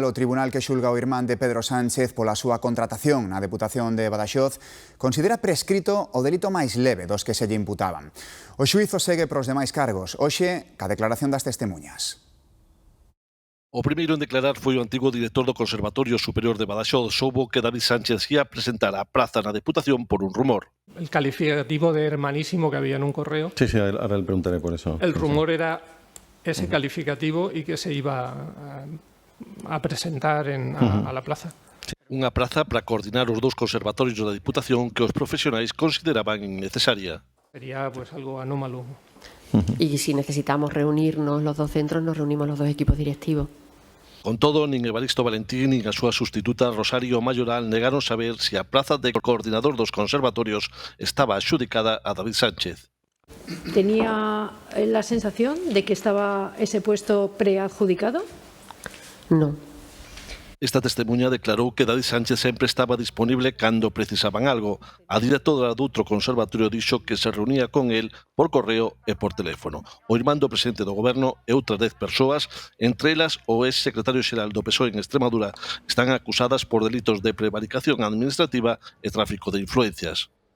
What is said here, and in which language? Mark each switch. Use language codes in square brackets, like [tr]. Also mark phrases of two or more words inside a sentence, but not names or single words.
[gl] O tribunal que xulga o irmán de Pedro Sánchez pola súa contratación na Deputación de Badaxoz considera prescrito o delito máis leve dos que se lle imputaban. O xuízo segue pros demais cargos. Hoxe, ca declaración das testemunhas. O primeiro en declarar foi o antigo director do Conservatorio Superior de Badaxoz. Soubo que David Sánchez ia presentar a praza na Deputación por un rumor. [es] El calificativo de hermanísimo que había en un correo. Sí, ahora le preguntaré por eso. El rumor era ese calificativo y que se iba a presentar a la plaza. [gl] Unha praza para coordinar os dous conservatorios da Diputación que os profesionais consideraban innecesaria. [es] Sería pues algo anómalo. Y si necesitamos reunirnos los dos centros, nos reunimos los dos equipos directivos. [gl] Con todo, nin Evaristo Valentín nin a súa sustituta Rosario Mayoral negaron saber se a praza de coordinador dos conservatorios estaba adxudicada a David Sánchez. [es] ¿Tenía la sensación de que estaba ese puesto preadjudicado? No. [gl] Esta testemunha declarou que David Sánchez sempre estaba disponible cando precisaban algo. A directora doutro conservatorio dixo que se reunía con el por correo e por teléfono. O irmán do presidente do goberno e outras 10 persoas, entre elas o ex-secretario xeral do PSOE en Extremadura, están acusadas por delitos de prevaricación administrativa e tráfico de influencias.